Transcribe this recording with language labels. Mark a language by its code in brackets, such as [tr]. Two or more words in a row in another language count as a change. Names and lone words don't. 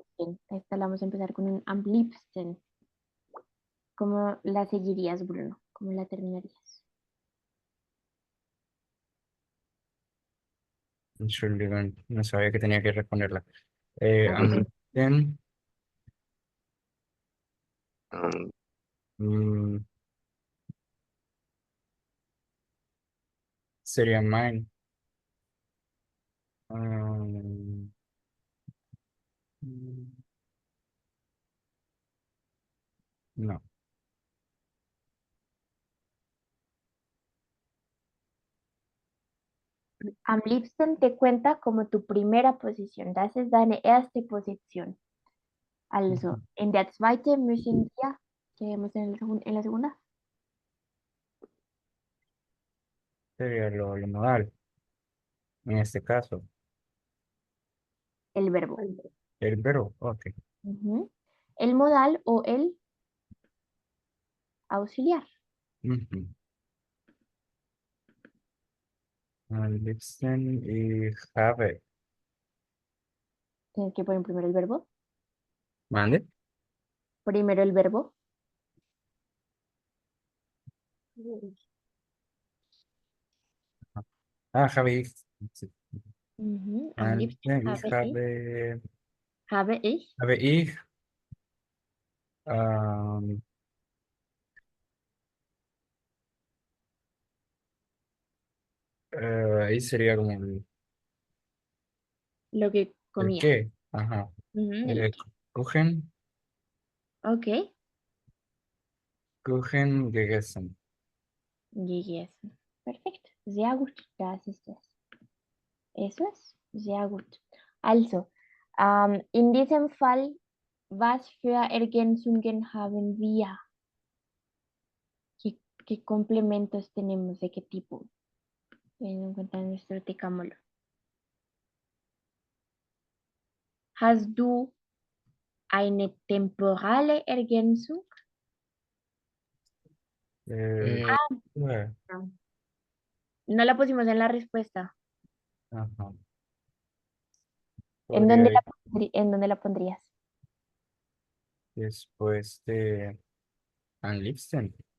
[es] Esta la vamos a empezar con un [de] am liebsten. [es] ¿Cómo la seguirías, Bruno? ¿Cómo la terminarías? Entschuldigung, no sabía que tenía que responderla. Ah, [de] Am liebsten, Um, [es] mm, sería mine. Um, no, [de] Am liebsten [es] te cuenta como tu primera posición. [de] Das ist deine erste Position. Also, in der zweite müssen wir, [es] ¿qué vemos en la segunda? sería lo modal. En este caso, El verbo. el verbo, ok. Ujú. El modal o el auxiliar. Ujú. [de] Am liebsten y have. [es] Tienes que poner primero el verbo. ¿Mande? Primero el verbo. [de] Ah, habe ich. Sí. [es] Ujú. Am [de] Am liebsten liebsten ich habe ich. habe ich am, [es] ahí sería como Lo que el comía. qué. Ajá. Ujú, el [de] Eh, Kuchen, [es] Ok. [de] Kuchen gegessen. Yes. Perfekt. Sehr gut. Das ist es. [es] Eso es. [de] Sehr gut. Also, in diesem Fall, was für Ergänzungen haben wir? [es] ¿Qué complementos tenemos? ¿De qué tipo? Teniendo en cuenta nuestro tecámolo. [de] Hast du eine temporale Ergänzung? [es] Bueno, No la pusimos en la respuesta. ajá. ¿En Podría dónde ir en dónde la pondrías? después de Anlipsten.